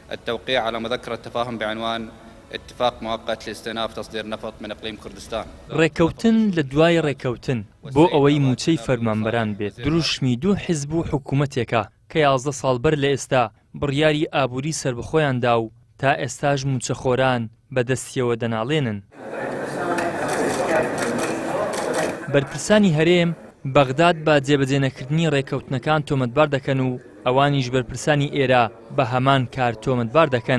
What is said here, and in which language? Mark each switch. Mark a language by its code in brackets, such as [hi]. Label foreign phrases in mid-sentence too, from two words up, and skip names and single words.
[ar] التوقيع على مذكرة تفاهم بعنوان اتفاق مؤقت لاستئناف تصدير نفط من إقليم كردستان. [ckb] ڕێکەوتن لە دوای ڕێکەوتن بۆ ئەوەی موچەی فەرمانبەران بێت دروشمی دوو حیزب و حکوومەتێکە کە 11 ساڵ بەر لە ئێستا بڕیاری ئابووری سربەخۆیاندا و تا ئێستاش موچەخۆران بەدەستیەوە دەناڵێنن. بەرپرسانی هەرێم بەغداد بە جێبەجێنەکردنی ڕێکەوتنەکان تۆمەتبار دەکەن و ئەوانیش بەرپرسانی ئێرە بە هەمان کار تۆمەتبار دەکەن.